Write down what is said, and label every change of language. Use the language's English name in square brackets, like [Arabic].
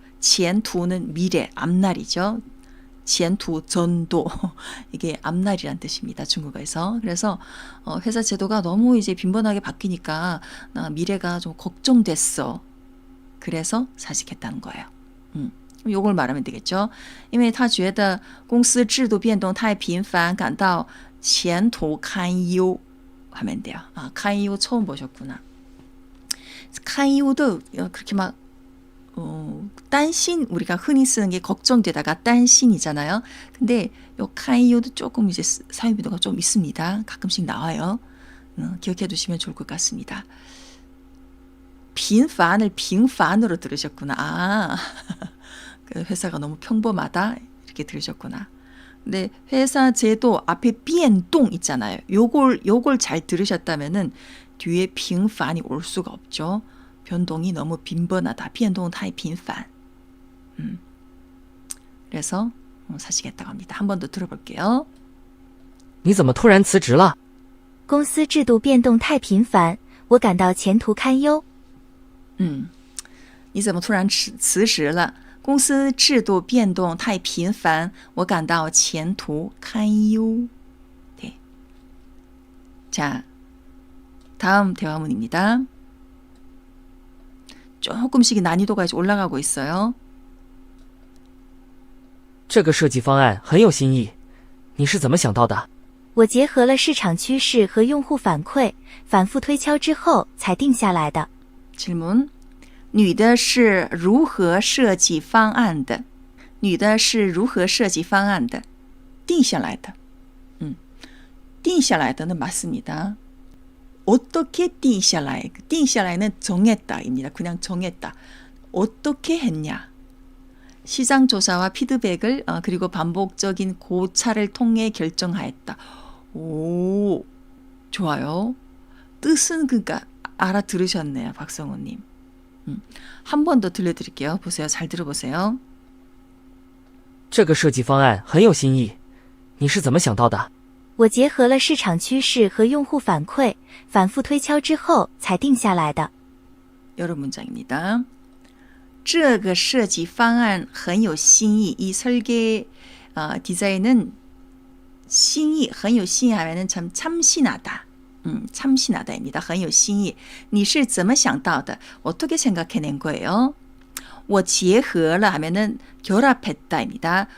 [Korean] 前途는 미래, 앞날이죠. 前途 전도 이게 앞날이란 뜻입니다. 중국어에서. 그래서 회사 제도가 너무 이제 빈번하게 바뀌니까 나 미래가 좀 걱정됐어. 그래서 사직했다는 거예요. 요걸 말하면 되겠죠. [Chinese] 因为他觉得公司制度变动太频繁感到前途堪忧 [Korean] 하면 돼요. 堪忧 처음 보셨구나. 堪忧도 그렇게 막担心 우리가 흔히 쓰는 게 걱정되다가担心이잖아요. 근데 요堪忧도 조금 이제 사용 빈도가 좀 있습니다. 가끔씩 나와요. 기억해 두시면 좋을 것 같습니다. 빈판을 빙판으로 들으셨구나. 그 회사가 너무 평범하다 이렇게 들으셨구나. 근데 회사 제도 앞에 变动 있잖아요. 요걸 잘 들으셨다면은 뒤에 빙판이 올 수가 없죠. 변동이 너무 빈번하다. [Chinese] 变动太频繁. [Korean] 그래서 사시겠다고 합니다. 한 번 더 들어볼게요. [Chinese] 你怎么突然辞职了？公司制度变动太频繁，我感到前途堪忧。你怎么突然辞职了？公司制度变动太频繁，我感到前途堪忧. [Korean] 네. 자, 다음 대화문입니다. 조금씩 난이도가 이제 올라가고 있어요. [Chinese] 这个设计方案很有新意，你是怎么想到的？我结合了市场趋势和用户反馈，反复推敲之后才定下来的。 [Korean] 질문. [Chinese] 女的是如何设计方案的? 女的是如何设计方案的? 定下来的. [Korean] 定下来的는 맞습니다. 어떻게 定下来? 定下来는 정했다입니다. 그냥 정했다. 어떻게 했냐? 시장 조사와 피드백을 그리고 반복적인 고찰을 통해 결정하였다. 오, 좋아요. 뜻은 그러니까 알아들으셨네요, 박성호님. 한 번 더 들려드릴게요. 보세요. 잘 들어보세요. [Chinese] 这个设计方案很有新意，你是怎么想到的？我结合了市场趋势和用户反馈，反复推敲之后才定下来的。 [Korean] 여러 문장입니다. [Chinese] 这个设计方案很有新意. [Korean] 이 설계 디자인은 신이 [Chinese] 很有新意 [Korean] 하면은 참 참신하다. 참신하다입니다. [Chinese] 很有新意.你是怎么想到的? [Korean] 어떻게 생각해낸 거예요? [Chinese] 我结合了 [Korean] 하면은 결합했다입니다.